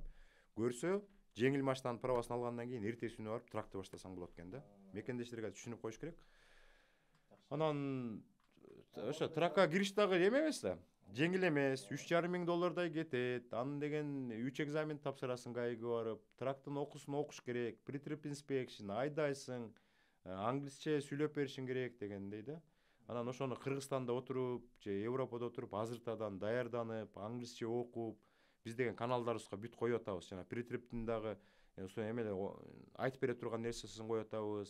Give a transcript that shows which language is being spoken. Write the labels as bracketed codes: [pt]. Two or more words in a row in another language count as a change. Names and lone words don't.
[ky] Көрсө, жеңил машинанын правосын алгандан кийин эртеси күнү барып тракты баштасаң болот экен да. Мекендештерге түшүнүп коюш керек. Анан ошо тракка кириш дагы эме эмес да. Жеңил эмес, $3,500 кетет. Анын деген 3 экзамен тапшырасың ГАИге барып, трактын окуусун окуш керек, [en] pre-trip inspection, [ky] айдайсың, англисче сүйлөп беришиң керек дегендей да. Анан ошону Кыргызстанда отуруп, же Европада отуруп, азыртадан даярданып, англисче окуп, биз деген каналдарыбызга бүт коюп атабыз. Жана pre-trip'тин дагы ошо эмелер айтып бере турган нерсесин коюп атабыз.